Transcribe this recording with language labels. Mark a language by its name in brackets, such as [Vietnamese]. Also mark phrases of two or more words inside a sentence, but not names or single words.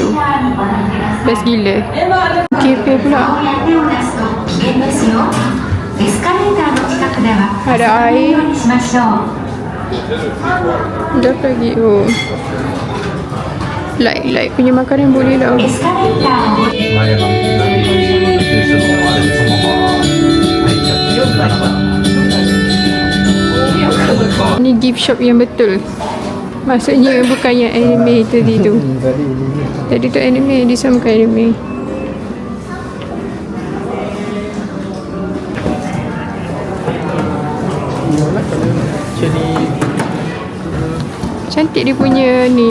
[Malay] Best gila. Cafe pula. [Japanese] 危険ですよ。エスカレーターの近くでは [Malay] Ada [Japanese] よ [Malay] air. [Japanese] うにしましょう。 [Malay] Dah lagi. Oh. Light punya makanan boleh lah. [Japanese] エスカレーターを前の住所のあれでそのまま入っちゃってなかった。 [Malay] Ni [English] gift shop [Malay] yang betul. Maksudnya bukan yang anime tadi tu. Tadi tu anime, dia sama bukan anime. Cantik dia punya ni.